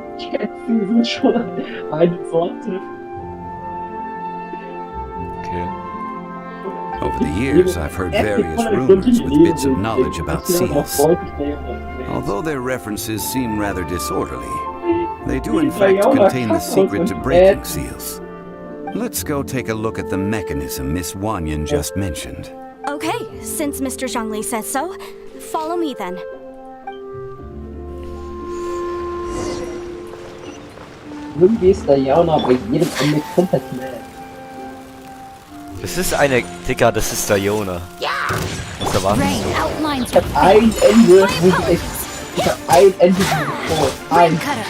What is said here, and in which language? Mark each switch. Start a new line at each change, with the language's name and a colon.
German: Kätzchen sind schon eine Sorte. Okay.
English: Over the years, I've heard various rumors with bits of knowledge about seals. Although their references seem rather disorderly, they do in fact contain the secret to breaking seals. Let's go take a look at the mechanism Miss Wanyan just mentioned. Okay, since Mr. Zhongli says so, follow me then.
German: Irgendwie ist der Jauna bei jedem Ende komplett mad. Das ist eine... Digga, das ist Diona. Was erwartest du? Ich hab ein Ende, wo ich hab ein Ende, ein.